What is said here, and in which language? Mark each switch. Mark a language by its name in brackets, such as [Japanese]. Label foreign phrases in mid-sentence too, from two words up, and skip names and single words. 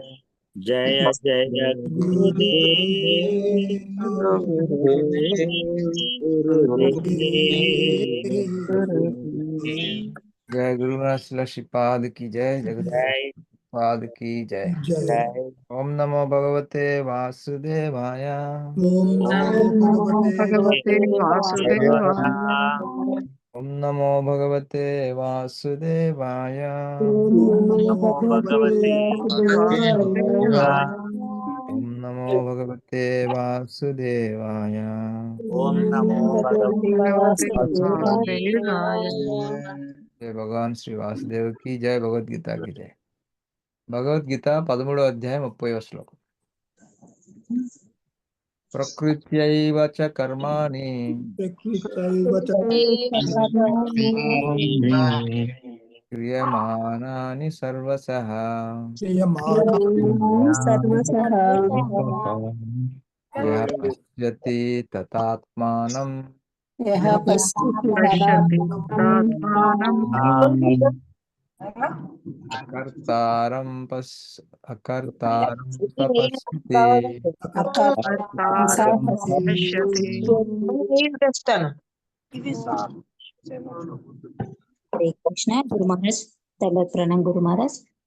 [Hindi] जय जय गुरुदेव गुरुदेव जय गुरुनाथ श्रीपाद की जय, जगत जय पाद की जय। जय जय [Sanskrit] ओम नमो भगवते वासुदेवाय। ओम नमो भगवते भगवते वासुदेवाय। ओम नमो भगवते वासुदेवाय। ओम ओम नमो नमो भगवते भगवते वासुदेवाय। ओम नमो भगवते वासुदेवाय। ओम नमो ओम भगवते भगवते वासुदेवाय। वासुदेवाय। [Hindi] जय भगवान श्री वासुदेव की जय, भगवद गीता की जय। [Telugu] భగవద్గీత 13వ అధ్యాయం 30వ శ్లోకం. [Sanskrit] ప్రకృత్యైవ చ కర్మాణి प्रकृत्यैव च క్రియమానాని సర్వశః क्रियमाणा सर्वशः యః పశ్యతి తతాత్మానం यः यः पश्यति तदा पश्यति तदात्मानं అకర్తారం తపస్యతి కర్తారం పశ్యతి [Hindi] हरे कृष्ण गुरु महाराज दंडवत प्रणाम गुरु महाराज